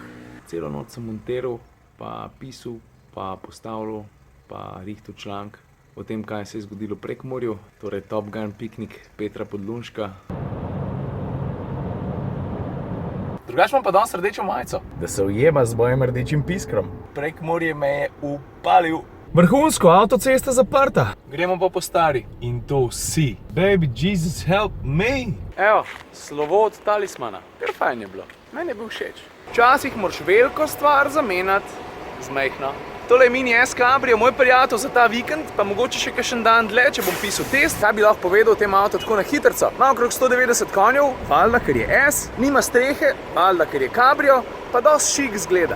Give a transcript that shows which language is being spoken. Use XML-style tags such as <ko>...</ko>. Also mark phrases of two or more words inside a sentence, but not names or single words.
<sl>Celo noč sem montiral, pa pisal, pa postavljal, pa rihtal članek o tem, kaj se je zgodilo v Prekmurju, torej Top Gun piknik Petra Podlunška. Drugač imam pa danes rdečo majico. Da se ujema z mojim rdečim piskrom. Prekmurje me je upalil. Vrhunsko, avtocesta zaprta. Gremo pa po stari. In to vsi.</sl> <en>Baby Jesus help me.</en> <sl>Evo, slovo od talismana. Kar fajn je bilo. Meni je bil všeč. Včasih moraš veliko stvar zamenjati z majhno. Tole je mini S Cabrio, moj prijatelj za ta vikend, pa mogoče še kakšen dan dlje, če bom pisal test. Kaj bi lahko povedal o tem avtu tako na hitrco? Ima okrog 190 konjev, valjda, ker je S, nima strehe, valjda, ker je Cabrio, pa dosti šik zgleda.</sl>